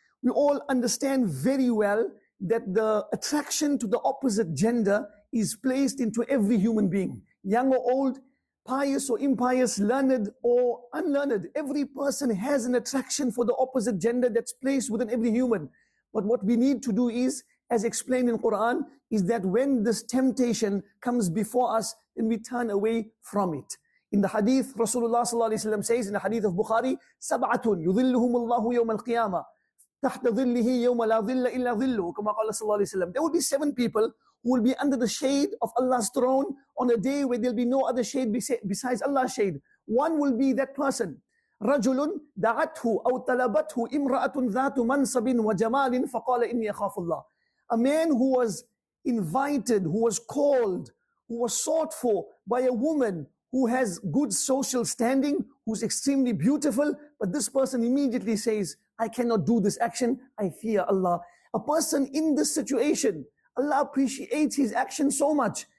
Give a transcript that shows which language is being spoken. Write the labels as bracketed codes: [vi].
[en] We all understand very well that the attraction to the opposite gender is placed into every human being, young or old, pious or impious, learned or unlearned. Every person has an attraction for the opposite gender that's placed within every human. But what we need to do is, as explained in Quran, is that when this temptation comes before us, then we turn away from it. In the hadith, Rasulullah sallallahu alaihi wasallam says, in the hadith of Bukhari, [ar] سَبْعَةٌ يُظِلُّهُمُ اللَّهُ يَوْمَ الْقِيَامَةِ تحت ظله يوم لا ظل إلا ظله كما قال صلى الله عليه وسلم. [en] There will be 7 people who will be under the shade of Allah's throne on a day where there will be no other shade besides Allah's shade. One will be that person. [ar] رجل دعته أو طلبته امرأة ذات منصب وجمال فقال إني أخاف الله. [en] A man who was invited, who was called, who was sought for by a woman who has good social standing, who's extremely beautiful, but this person immediately says, I cannot do this action, I fear Allah. A person in this situation, Allah appreciates his action so much.